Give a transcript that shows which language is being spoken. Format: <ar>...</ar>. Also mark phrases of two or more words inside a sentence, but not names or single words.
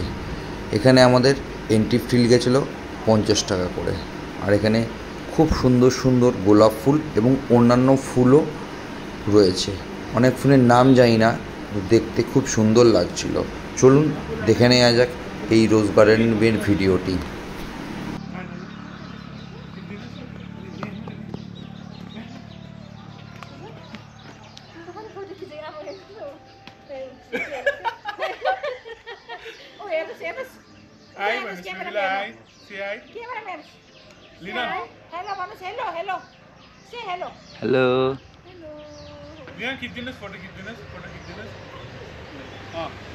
<bn>এখানে আমাদের</bn> <en>entry fee</en> <bn>গেছিলো 50 টাকা করে। আর এখানে খুব সুন্দর সুন্দর গোলাপ ফুল এবং অন্যান্য ফুলও রয়েছে। অনেক ফুলের নাম জানি না, দেখতে খুব সুন্দর লাগছিল। চলুন দেখে নেওয়া যাক এই</bn> <en>rose garden</en> <bn>ভিডিওটি।</bn> <en>Hi, Manus. Hi. Say hi. Cameraman. Lina. Hello, Manus. Hello, hello. Say hello.</en> <bn>হ্যালো।</bn> <en>Hello. Lina, keep this photo. Keep this photo. Keep this. Ah.</en>